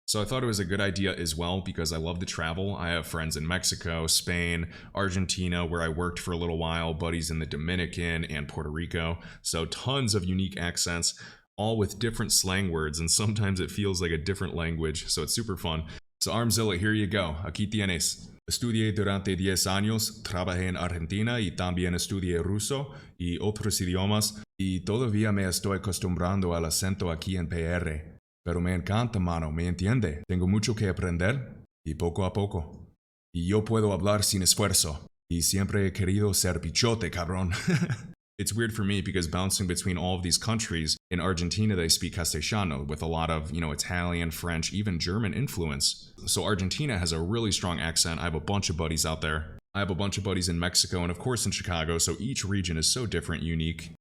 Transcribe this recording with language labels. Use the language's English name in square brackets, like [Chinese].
[English] So I thought it was a good idea as well because I love to travel. I have friends in Mexico, Spain, Argentina, where I worked for a little while, buddies in the Dominican and Puerto Rico. So tons of unique accents, all with different slang words, and sometimes it feels like a different language, so it's super fun. So Armzilla, here you go. [Spanish] Aquí tienes. Estudié durante 10 años, trabajé en Argentina y también estudié ruso y otros idiomas y todavía me estoy acostumbrando al acento aquí en PR. Pero me encanta, mano, ¿me entiende? Tengo mucho que aprender y poco a poco. Y yo puedo hablar sin esfuerzo. Y siempre he querido ser bichote, cabrón. [English] It's weird for me because bouncing between all of these countries, in Argentina they speak Castellano with a lot of, Italian, French, even German influence. So Argentina has a really strong accent. I have a bunch of buddies out there. I have a bunch of buddies in Mexico and of course in Chicago, so each region is so different, unique.